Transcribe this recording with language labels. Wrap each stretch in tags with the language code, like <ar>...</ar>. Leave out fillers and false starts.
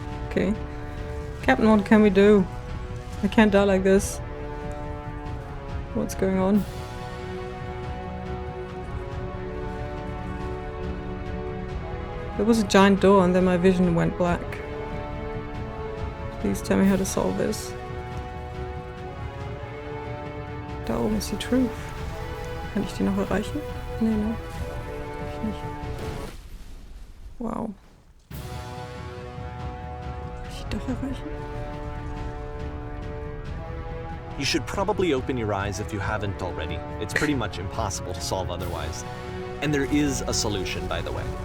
<en>Okay. Captain, what can we do? I can't die like this. What's going on? There was a giant door and then my vision went black. Please tell me how to solve this.</en> <de>Da oben ist die Truth. Kann ich die noch erreichen? Nee, ne? Ich nicht. Wow. Kann ich die doch erreichen?</de> <en>You should probably open your eyes if you haven't already. It's pretty much impossible to solve otherwise. And there is a solution, by the way.</en>